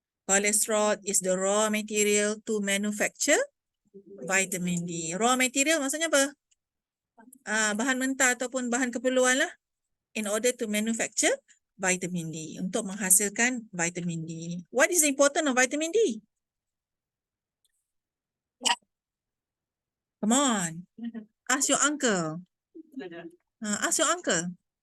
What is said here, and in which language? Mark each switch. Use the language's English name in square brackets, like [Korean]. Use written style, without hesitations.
[English] Cholesterol is the raw material to manufacture vitamin D. [Malay] Raw material maksudnya apa? Bahan mentah ataupun bahan keperluan lah. [English] In order to manufacture vitamin D. [Malay] Untuk menghasilkan vitamin D. [English] What is the importance of vitamin D? Come on. Ask your uncle. Ask your uncle.